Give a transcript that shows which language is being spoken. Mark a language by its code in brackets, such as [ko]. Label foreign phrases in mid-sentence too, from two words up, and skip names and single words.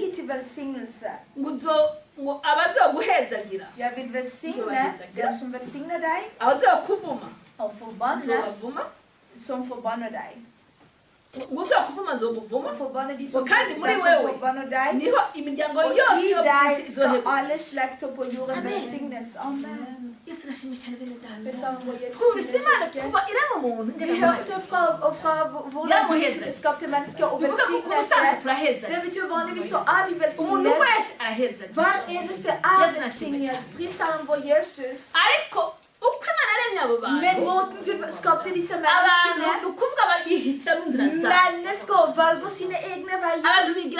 [rn] ngo abazoguhezagira abazokuvuma nzobavuma uzokuvuma nzobuvuma kandi muri wewe niho imiryango yose yo kwisi izohegwa. Amen. Yesu nashimye cyane bene data. Twumvise Imana kuva irema umuntu. [no] Vi hørte fra hvordan Gud skapte mennesker og velsignet. Det betyr vanligvis så er vi velsignet. Hver eneste er velsignet. Pris Herren vår Jesus. Men måten Gud skapte disse menneskene, mennesker valger sine egne veier.